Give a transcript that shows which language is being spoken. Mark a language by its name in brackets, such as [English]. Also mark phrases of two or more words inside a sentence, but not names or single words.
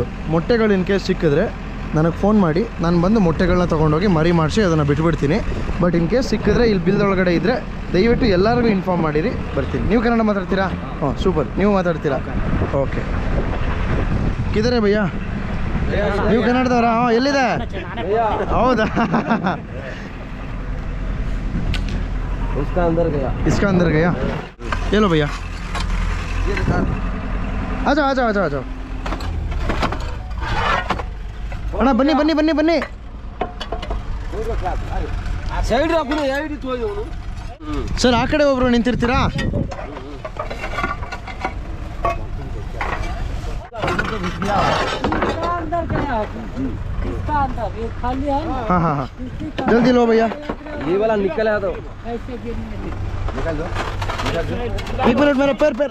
[Kannada] ಮೊಟ್ಟೆಗಳು [English] in case [Kannada] ಸಿಕ್ಕಿದ್ರೆ ನನಗೆ ಫೋನ್ ಮಾಡಿ, ನಾನು ಬಂದು ಮೊಟ್ಟೆಗಳನ್ನ ತೊಗೊಂಡೋಗಿ ಮರಿ ಮಾಡಿಸಿ ಅದನ್ನು ಬಿಟ್ಬಿಡ್ತೀನಿ. [English] but in case [Kannada] ಸಿಕ್ಕಿದ್ರೆ ಇಲ್ಲಿ ಬಿಲ್ದೊಳಗಡೆ ಇದ್ದರೆ ದಯವಿಟ್ಟು ಎಲ್ಲರಿಗೂ ಇನ್ಫಾರ್ಮ್ ಮಾಡಿರಿ, ಬರ್ತೀನಿ. ನೀವು ಕನ್ನಡ ಮಾತಾಡ್ತೀರಾ? ಹಾಂ, ಸೂಪರ್. ನೀವು ಮಾತಾಡ್ತೀರಾ? ಓಕೆ. [Hindi] किधर है भैया, [Kannada] ನೀವು ಕನ್ನಡದವರಾ? ಹಾಂ, ಎಲ್ಲಿದೆ? ಹೌದಾ? [Hindi] इसका अंदर गया. ये लो भैया, आ जाओ. [Kannada] ಅಣ್ಣ ಬನ್ನಿ. ಸರ್, ಆ ಕಡೆ ಒಬ್ರು ನಿಂತಿರ್ತೀರಾ? [Hindi] हाँ, जल्दी लो भैया. ये वाला निकल है तो निकाल दो. 1 मिनट, मेरा पैर.